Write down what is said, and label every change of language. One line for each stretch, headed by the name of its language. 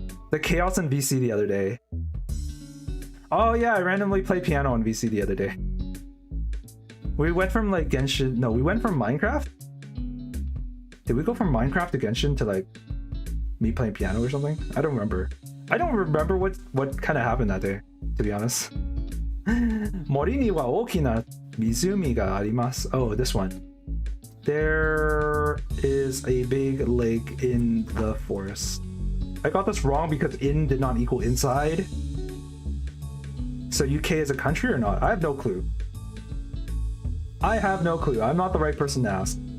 English: The chaos in VC the other day. Oh yeah, I randomly played piano on VC the other day. We went from like Genshin. No, we went from Minecraft. Did we go from Minecraft to Genshin to like me playing piano or something? I don't remember. I don't remember what kind of happened that day, to be honest.
Japanese: 森には大きな湖があります.
English: Oh, this one. There is a big lake in the forest. I got this wrong because in did not equal inside. So UK is a country or not? I have no clue. I'm not the right person to ask.